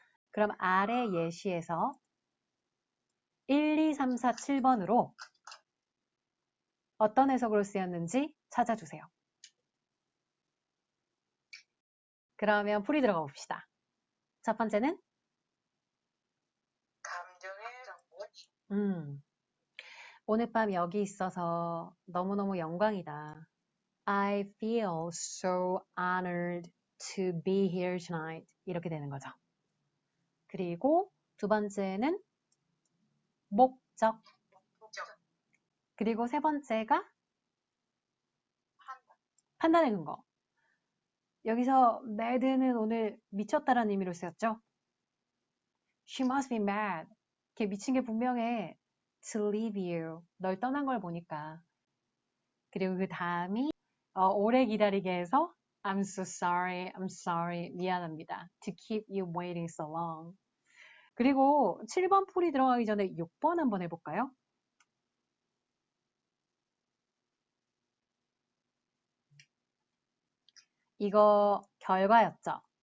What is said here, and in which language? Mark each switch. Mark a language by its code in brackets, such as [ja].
[ko] 그럼 아래 예시에서 1, 2, 3, 4, 7번으로 어떤 해석으로 쓰였는지 찾아주세요. 그러면 풀이 들어가 봅시다. 첫 번째는 감정의 정보. 오늘 밤 여기 있어서 너무너무 영광이다. [en] I feel so honored to be here tonight. [ko] 이렇게 되는 거죠. 그리고 두 번째는 목적. 그리고 세 번째가 판단의 근거. 여기서 mad는 오늘 미쳤다라는 의미로 쓰였죠. [en] She must be mad. [ko] 걔 미친 게 분명해. [en] To leave you. [ko] 널 떠난 걸 보니까. 그리고 그 다음이 오래 기다리게 해서 [en] I'm so sorry, I'm sorry, [ko] 미안합니다. [en] To keep you waiting so long. [ko] 그리고 7번 풀이 들어가기 전에 6번 한번 해볼까요? 이거 결과였죠.